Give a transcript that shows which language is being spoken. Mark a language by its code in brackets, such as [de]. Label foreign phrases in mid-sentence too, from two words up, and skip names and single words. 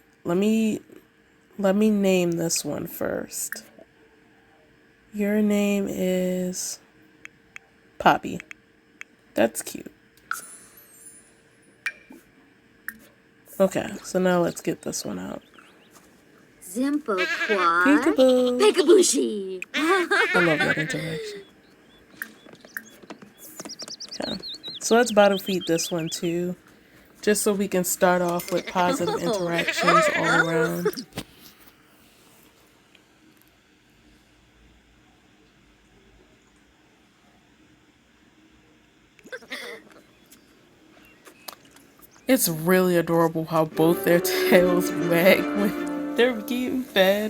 [en] Let me name this one first. Your name is Poppy. That's cute. Okay, so now let's get this one out. Zimpo Kwa. Peekaboo. Pekabushi. I love that interaction. Okay, so let's bottle feed this one too, just so we can start off with positive interactions all around. It's really adorable how both their tails wag when they're getting fed.